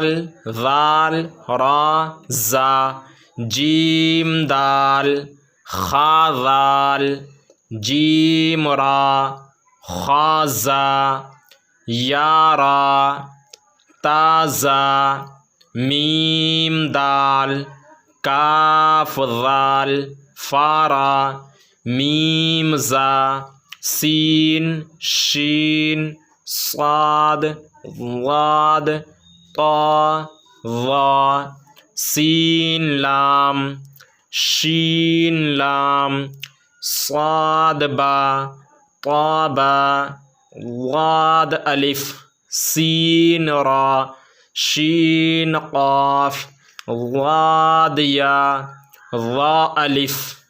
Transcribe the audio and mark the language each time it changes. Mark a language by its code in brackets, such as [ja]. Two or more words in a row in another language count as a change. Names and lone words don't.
[ar] ذال را زا جیم دال خا ذال جیم را خا زا یا را تا زا میم دال کاف ذال فا را میم زا سین شین صاد ضاد طا ظا سین لام شین لام صاد با طا با ضاد الف سین را شین قاف ضاد یا ضا الف